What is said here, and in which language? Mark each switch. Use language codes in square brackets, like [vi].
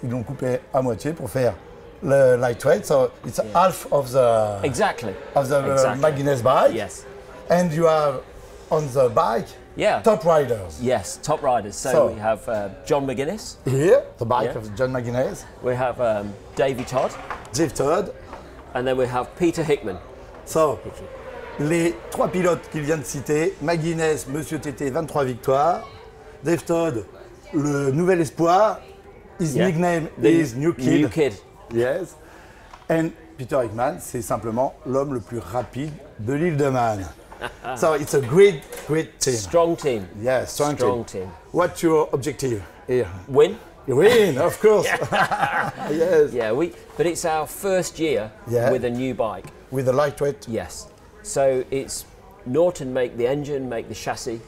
[fr] Ils l'ont coupé à moitié pour faire le lightweight. [en] So it's half of the Mike Guinness bike. Yes. And you have on the bike top riders. Yes, top riders. So we have John McGuinness. Here, the bike of John McGuinness. We have Davey Todd. Dave Todd. And then we have Peter Hickman. [fr] So, les 3 pilotes qu'il vient de citer, McGuinness, Monsieur TT, 23 victoires. Dave Todd, le nouvel espoir. [en] His nickname is New Kid. New Kid. Yes. [fr] And Peter Hickman, c'est simplement l'homme le plus rapide de l'île de Man. [en] So it's a great team. Strong team. Yes, strong team. What's your objective here? Win. You win, of course. Yes. Yeah, but it's our first year with a new bike. With a lightweight? Yes. So it's Norton make the engine, make the chassis.